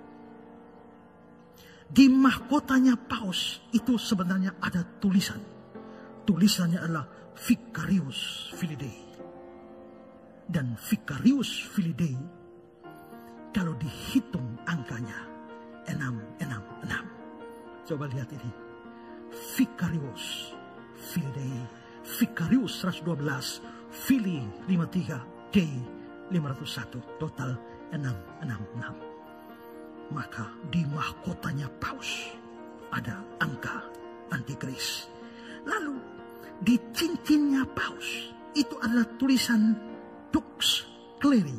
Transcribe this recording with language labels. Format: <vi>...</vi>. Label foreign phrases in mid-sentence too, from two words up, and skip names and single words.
<id>Di mahkotanya paus itu sebenarnya ada tulisan. Tulisannya adalah</id> <la>Vicarius Filii.</la> <id>Dan</id> <la>Vicarius Filii</la> <id>kalau dihitung angkanya 666. Coba lihat ini.</id> <la>Vicarius Filii.</la> <id>Vicarius 112. Filii 53. D 501. Total 666. Maka di mahkotanya paus ada angka Antikris. Lalu di cincinnya paus itu adalah tulisan</id> <la>Dux Cleri.</la>